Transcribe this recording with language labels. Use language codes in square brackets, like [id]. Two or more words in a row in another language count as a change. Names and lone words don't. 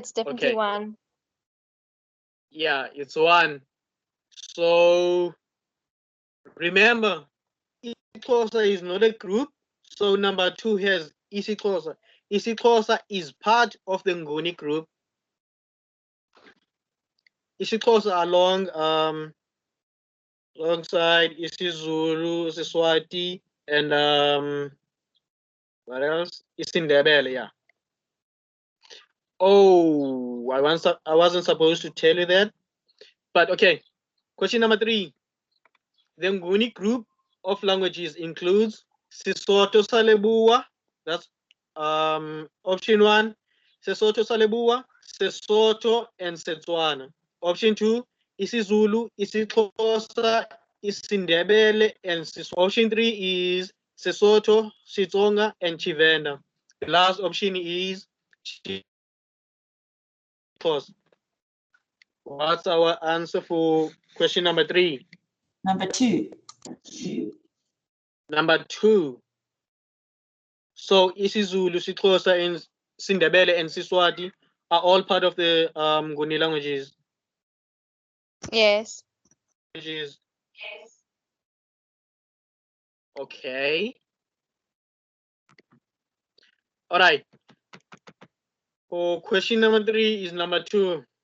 [en] it's definitely Okay. 1. Yeah, it's 1. So remember, isiXhosa is not a group. So number 2 has isiXhosa. isiXhosa is part of the Nguni group. isiXhosa alongside isiZulu, isiSwati, and what else? isiNdebele, yeah. Oh, I wasn't supposed to tell you that. But okay. Question number 3. The Nguni group of languages includes Sesotho sa Leboa. That's option 1. Sesotho sa Leboa, Sesotho, and Setswana. Option 2, isiZulu, isiXhosa, isiNdebele, and Siswati. Option 3 is Sesotho, Xitsonga, and Tshivenda. The last option is Xhosa. What's our answer for question number 3? Number 2. Number 2. So isiZulu, isiXhosa, and Sindebele and Siswati are all part of the Nguni languages. Yes. Okay. All right. For question number 3 is number 2.